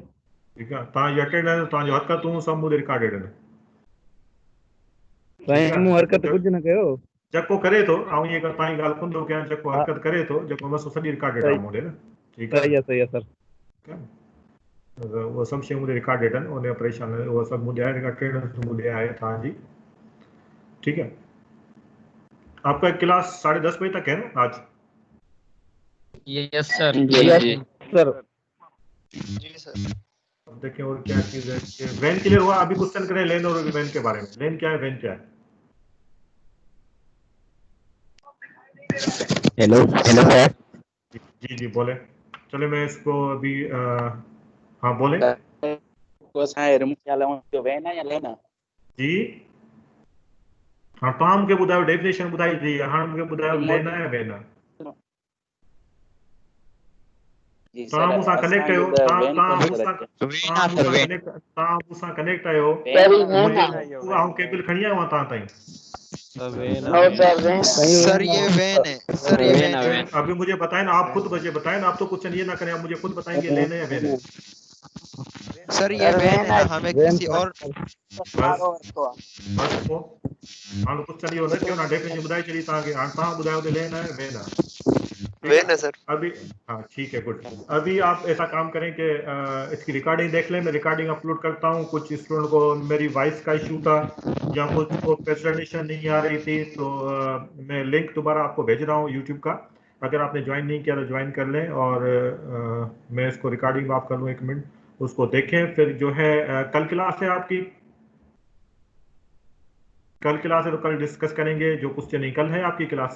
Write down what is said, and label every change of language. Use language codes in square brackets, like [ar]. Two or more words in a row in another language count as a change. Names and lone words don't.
[sd] ठीकु आहे तव्हांजी अटेंडेंस तव्हांजूं हरकतूं सभु मुंहिंजे रिकॉर्डेड आहिनि ठीकु साईं मूं हरकत आहे कुझु न कयो जेको करे थो ऐं ईअं तव्हांजी ॻाल्हि कोन थो कयां जेको हा हरकत करे थो जेको मसो सॼी रिकॉर्डेड आहे सही मूं ॾे न ठीकु आहे न सही आहे सर ठीकु आहे न उहो सभु शयूं मुंहिंजे रिकॉर्डेड आहिनि उन परेशान न उहो सभु मुंहिंजे आहे अटेंडेंस मुंहिंजे आहे तव्हांजी [hi] ठीक है। आपका क्लास 10:30 बजे तक है ना आज। [en] yes sir [hi] सर जी सर। अब देखें और क्या चीज़ है वैन क्लियर हुआ अभी क्वेश्चन करें लेन और वैन के बारे में लेन क्या है वैन क्या है। [en] hello sir [hi] जी जी बोले चले मैं इसको अभी हाँ बोले जी हाँ [sd] तव्हां मूंखे ॿुधायो डेफिनेशन ॿुधाई थी हाणे मूंखे ॿुधायो लेन आहे या वैन आहे। तव्हां मूंसां कनेक्ट आहियो तव्हां मूंसां कनेक्ट आहियो आउं केबल खणी आयो आहियां तव्हां ताईं [hi] सर ये वैन है सर ये वैन है। अभी मुझे बताएं ना आप खुद मुझे बताएं ना आप तो क्वेश्चन ये ना करें आप मुझे खुद बताएंगे लेन है या वैन है। सर ये वैन है ना हमें किसी और [sd] बस पोइ हाणे क्वेश्चन इहो न कयो ना डेफिनेशन ॿुधाए छॾी तव्हांखे हाणे तव्हां ॿुधायो त [hi] लेन है वैन है ठीक वैन है। है सर। अभी हाँ ठीक है गुड अभी आप ऐसा काम करें कि इसकी रिकॉर्डिंग देख लें मैं रिकॉर्डिंग अपलोड करता हूँ कुछ स्टूडेंट को मेरी वॉइस का इशू था या कुछ को प्रेजेंटेशन नहीं आ रही थी तो मैं लिंक दोबारा आपको भेज रहा हूँ यूट्यूब का अगर आपने ज्वाइन नहीं किया तो ज्वाइन कर लें और मैं इसको रिकॉर्डिंग आप कर लूँ 1 मिनट उसको देखें फिर जो है कल क्लास है आपकी कल क्लास है तो कल डिस्कस करेंगे जो क्वेश्चन नहीं कल है आपकी क्लास